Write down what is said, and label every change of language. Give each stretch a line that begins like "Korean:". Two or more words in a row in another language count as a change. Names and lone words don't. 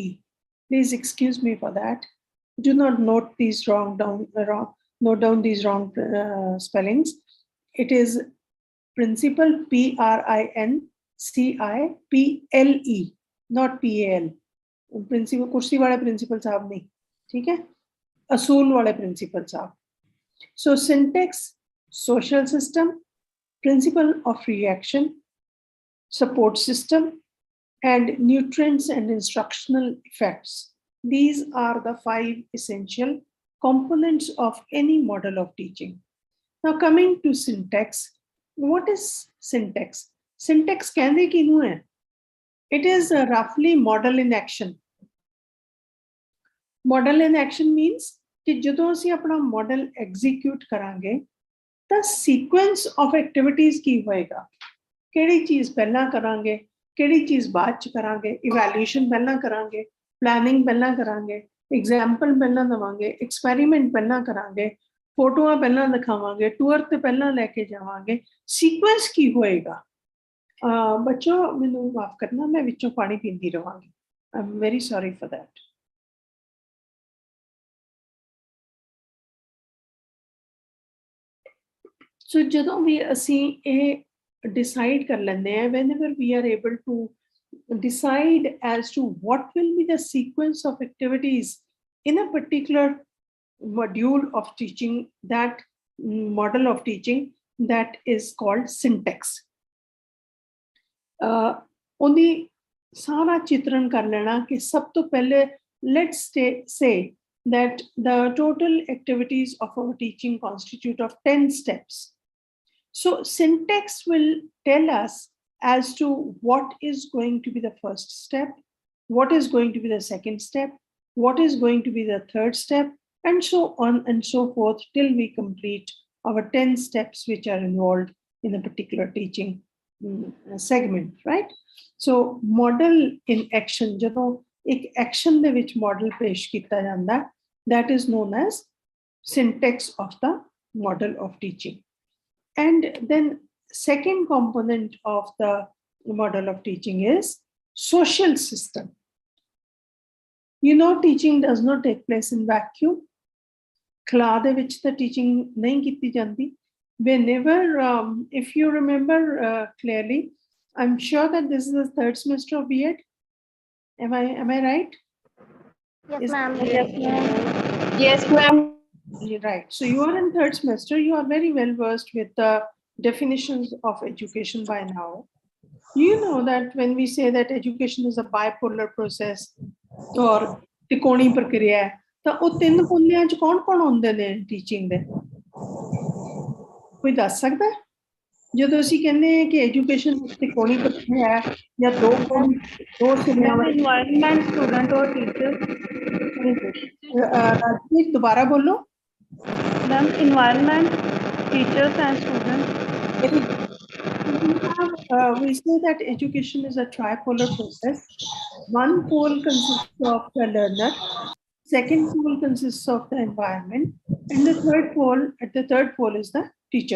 English: Please excuse me for that. Do not note these note down these wrong spellings. It is principle, PRINCIPLE, not PAL.
Hindi: Principle, कुर्सी वाले principle साहब नहीं, ठीक है? Asool wale principle sahab.
English: So syntax, social system, principle of reaction, support system, and nutrients and instructional effects. These are the 5 essential components of any model of teaching. Now coming to syntax, what is syntax?
Punjabi: Syntax ਕਹਿੰਦੇ ਕਿਨੂੰ ਹੈ?
English: It is roughly model in action. Model in action means
Punjabi: कि ਜਦੋਂ ਅਸੀਂ ਆਪਣਾ model execute ਕਰਾਂਗੇ ਤਾਂ
English: sequence of activities
Punjabi: ਕੀ ਹੋਏਗਾ, ਕਿਹੜੀ ਚੀਜ਼ ਪਹਿਲਾਂ ਕਰਾਂਗੇ, ਕਿਹੜੀ ਚੀਜ਼ ਬਾਅਦ ਚ ਕਰਾਂਗੇ, evaluation ਪਹਿਲਾਂ ਕਰਾਂਗੇ, planning ਪਹਿਲਾਂ ਕਰਾਂਗੇ, example ਪਹਿਲਾਂ ਦਵਾਂਗੇ, experiment ਪਹਿਲਾਂ ਕਰਾਂਗੇ, ਫੋਟੋਆਂ ਪਹਿਲਾਂ ਦਿਖਾਵਾਂਗੇ, ਟੂਰ ਤੇ ਪਹਿਲਾਂ ਲੈ ਕੇ ਜਾਵਾਂਗੇ, sequence ਕੀ ਹੋਏਗਾ। ਬੱਚੋ ਮੈਨੂੰ ਮਾਫ ਕਰਨਾ, ਮੈਂ ਵਿੱਚੋਂ ਪਾਣੀ ਪੀਂਦੀ ਰਹਾਂਗੀ।
English: I'm very sorry for that. So
Punjabi: ਜਦੋਂ ਵੀ ਅਸੀਂ ਇਹ decide ਕਰ ਲੈਂਦੇ ਹਾਂ,
English: whenever we are able to decide as to what will be the sequence of activities in a particular module of teaching, that model of teaching, that is called syntax.
Punjabi: ਉਹਦੀ ਸਾਰਾ ਚਿਤਰਨ ਕਰ ਲੈਣਾ ਕਿ ਸਭ ਤੋਂ ਪਹਿਲੇ
English: let's say that the total activities of our teaching constitute of 10 steps. So syntax will tell us as to what is going to be the first step, what is going to be the second step, what is going to be the third step, and so on and so forth till we complete our 10 steps which are involved in a particular teaching segment, right? So model in action,
Punjabi: ਜਦੋਂ ਇੱਕ action ਦੇ ਵਿੱਚ model ਪੇਸ਼ ਕੀਤਾ ਜਾਂਦਾ,
English: that is known as syntax of the model of teaching. And then second component of the model of teaching is social system. You know, teaching does not take place in vacuum.
Punjabi: ਖਲਾ ਦੇ ਵਿੱਚ
English: the teaching
Punjabi: nahi ਕੀਤੀ ਜਾਂਦੀ.
English: Whenever, if you remember clearly, I'm sure that this is the 3rd semester of B.Ed. Am I right? Yes, ma'am. Yes, ma'am. Yes, ma'am. Right. So you are in 3rd semester. You are very well versed with the definitions of education by now. You know that when we say that education is a bipolar process or
Punjabi: ਤਿਕੋਣੀ ਪ੍ਰਕਿਰਿਆ ਹੈ, ਤਾਂ ਉਹ 3 ਪੁੰਨਿਆਂ ਚ ਕੌਣ ਹੁੰਦੇ ਨੇ ਟੀਚਿੰਗ ਦੇ? ਕੋਈ ਦੱਸ ਸਕਦਾ? ਜਦੋਂ ਅਸੀਂ ਕਹਿੰਦੇ ਹਾਂ ਕਿ ਐਜੂਕੇਸ਼ਨ ਤਿਕੋਣੀ ਪ੍ਰਕਿਰਿਆ ਹੈ ਜਾਂ ਦੋ ਸਿਰਿਆਂ ਵਾਲੀ Environment, student or teacher. ਰਾਜਵੀਰ ਦੁਬਾਰਾ ਬੋਲੋ।
English: Ma'am, environment, teachers and students. We say that education is a tripolar process. One pole consists of the learner, second pole consists of the environment, and the third pole is the teacher.